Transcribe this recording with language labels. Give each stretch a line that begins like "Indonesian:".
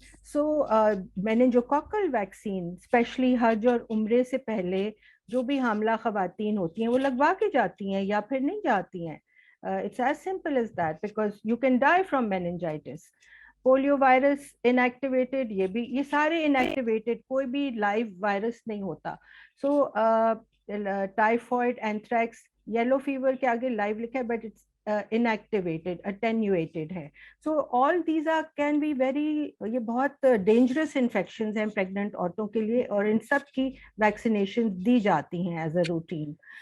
English: So meningococcal vaccine, especially
Urdu: حج اور عمرے سے پہلے جو بھی حاملہ خواتین ہوتی ہیں وہ لگوا کے جاتی ہیں یا پھر نہیں جاتی ہیں.
English: It's as simple as that, because you can die from meningitis.
Urdu: Polio virus انیکٹیویٹڈ, یہ سارے انیکٹیویٹڈ, کوئی بھی لائیو وائرس نہیں ہوتا. سو ٹائیفائڈ, اینتھریکس, یلو فیور کے آگے لائیو لکھا ہے,
English: but it's inactivated, attenuated
Urdu: ہے.
English: So all these are can be very,
Urdu: یہ بہت dangerous infections ہیں pregnant عورتوں کے لیے, اور ان سب کی ویکسینیشن دی جاتی ہیں
English: As a routine.